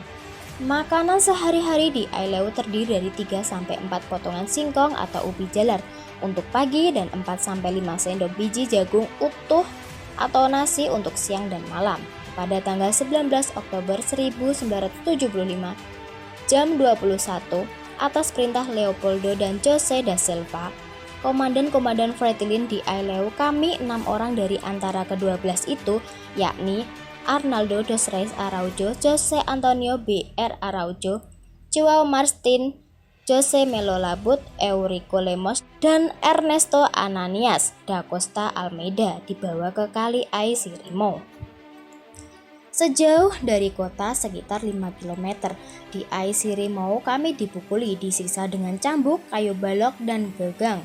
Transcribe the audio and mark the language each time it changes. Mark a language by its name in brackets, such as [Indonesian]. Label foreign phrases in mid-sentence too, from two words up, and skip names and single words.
[Indonesian] Makanan sehari-hari di Aileu terdiri dari 3-4 potongan singkong atau ubi jalar untuk pagi dan 4-5 sendok biji jagung utuh atau nasi untuk siang dan malam. Pada tanggal 19 Oktober 1975, jam 21, atas perintah Leopoldo dan José da Silva, Komandan-komandan Fretilin di Aileu, kami 6 orang dari antara ke-12 itu, yakni Arnaldo dos Reis Araujo, Jose Antonio B.R. Araujo, Joao Martin, Jose Melo Labut, Eurico Lemos, dan Ernesto Ananias da Costa Almeida dibawa ke Kali Aisirimo. Sejauh dari kota sekitar 5 km, di Aisirimo kami dipukuli, disiksa dengan cambuk, kayu balok, dan gagang.